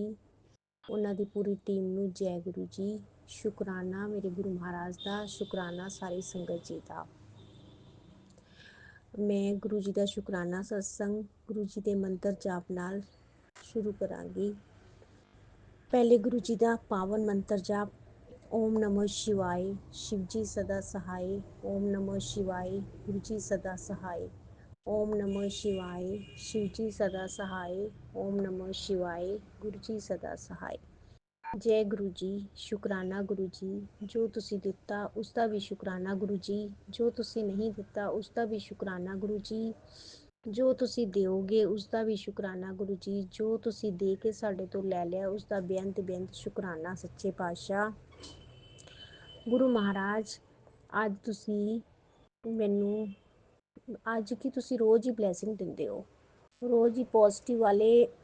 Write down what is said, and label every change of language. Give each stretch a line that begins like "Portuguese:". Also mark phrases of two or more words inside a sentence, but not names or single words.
Punjabi: ਉਹਨਾਂ ਦੀ ਪੂਰੀ ਟੀਮ ਨੂੰ ਜੈ ਗੁਰੂ ਜੀ। ਸ਼ੁਕਰਾਨਾ ਮੇਰੇ ਗੁਰੂ ਮਹਾਰਾਜ ਦਾ, ਸ਼ੁਕਰਾਨਾ ਸਾਰੀ ਸੰਗਤ ਜੀ ਦਾ। ਮੈਂ ਗੁਰੂ ਜੀ ਦਾ ਸ਼ੁਕਰਾਨਾ ਸਤਸੰਗ ਗੁਰੂ ਜੀ ਦੇ ਮੰਤਰ ਜਾਪ ਨਾਲ ਸ਼ੁਰੂ ਕਰਾਂਗੀ। ਪਹਿਲੇ ਗੁਰੂ ਜੀ ਦਾ ਪਾਵਨ ਮੰਤਰ ਜਾਪ।
Hindi: ओम नमः शिवाय, शिव जी सदा सहाय। ओम नमः शिवाय, गुरु जी सदा सहाय। ओम नमः शिवाय, शिव जी सदा सहाय। ओम नमः शिवाय, गुरु जी सदा सहाय।
Punjabi: ਜੈ ਗੁਰੂ ਜੀ। ਸ਼ੁਕਰਾਨਾ ਗੁਰੂ ਜੀ। ਜੋ ਤੁਸੀਂ ਦਿੱਤਾ ਉਸਕਾ ਭੀ ਸ਼ੁਕਰਾਨਾ ਗੁਰੂ ਜੀ। ਜੋ ਤੁਸੀਂ ਨਹੀਂ ਦਿੱਤਾ ਉਸਕਾ ਭੀ ਸ਼ੁਕਰਾਨਾ ਗੁਰੂ ਜੀ। ਜੋ ਤੁਸੀਂ ਦਿਓਗੇ ਉਸ ਦਾ ਵੀ ਸ਼ੁਕਰਾਨਾ ਗੁਰੂ ਜੀ। ਜੋ ਤੁਸੀਂ ਦੇ ਕੇ ਸਾਡੇ ਤੋਂ ਲੈ ਲਿਆ ਉਸ ਦਾ ਬੇਅੰਤ ਬੇਅੰਤ ਸ਼ੁਕਰਾਨਾ ਸੱਚੇ ਪਾਤਸ਼ਾਹ। ਗੁਰੂ ਮਹਾਰਾਜ ਅੱਜ ਤੁਸੀਂ ਮੈਨੂੰ, ਅੱਜ ਕੀ ਤੁਸੀਂ ਰੋਜ਼ ਹੀ ਬਲੈਸਿੰਗ ਦਿੰਦੇ ਹੋ, ਰੋਜ਼ ਹੀ ਪੋਜ਼ਿਟਿਵ ਵਾਲੇ